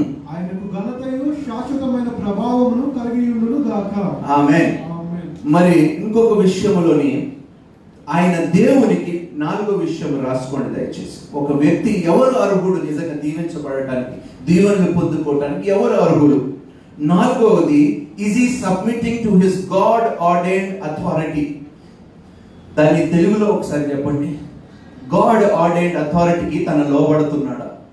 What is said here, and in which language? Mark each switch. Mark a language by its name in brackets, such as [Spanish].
[Telugu] ఆయనకు ఘనతయు శాశ్వతమైన ప్రభావమును కలిగి ఉండును గాక. ఆమేన్. మరి ఇంకొక విషయములోని ఆయన దేవునికి 4వ విషయం రాసుకోండి దయచేసి. ఒక వ్యక్తి ఎవరు అర్హుడు నిజంగా దీవించబడటానికి, దీవెనలు పొందుకోవడానికి ఎవరు అర్హుడు? [English] 4వది, is he submitting to his God ordained authority? [Telugu] దాన్ని తెలుగులో ఒకసారి చెప్పండి. [English] God ordained అథారిటీకి [Telugu] తన లోబడుతున్నాడా?